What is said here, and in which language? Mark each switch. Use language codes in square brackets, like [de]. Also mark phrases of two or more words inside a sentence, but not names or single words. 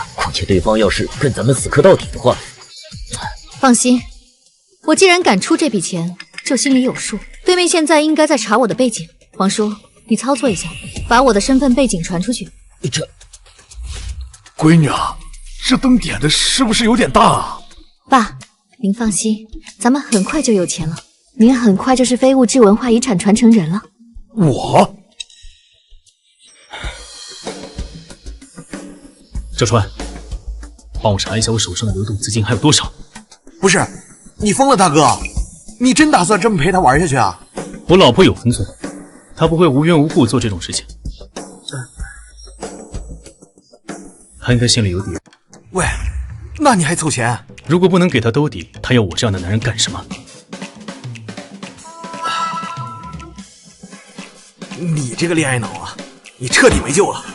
[zh] 況且對方要是跟咱們死磕到底的話…… 放心，我既然敢出這筆錢，就心裡有數。對面現在應該在查我的背景，王叔，你操作一下，把我的身份背景傳出去。閨女啊，這燈點的是不是有點大啊？爸，您放心，咱們很快就有錢了，您很快就是非物質文化遺產傳承人了。我？小川，幫我查一下我手上的流動資金還有多少。不是，你瘋了，大哥！你真打算這麼陪他玩下去啊？我老婆有分寸，她不會無緣無故做這種事情。她應該心裡有底。喂，那你還湊錢？如果不能給她兜底，她要我這樣的男人幹什麼？你這個戀愛腦啊，你徹底沒救了。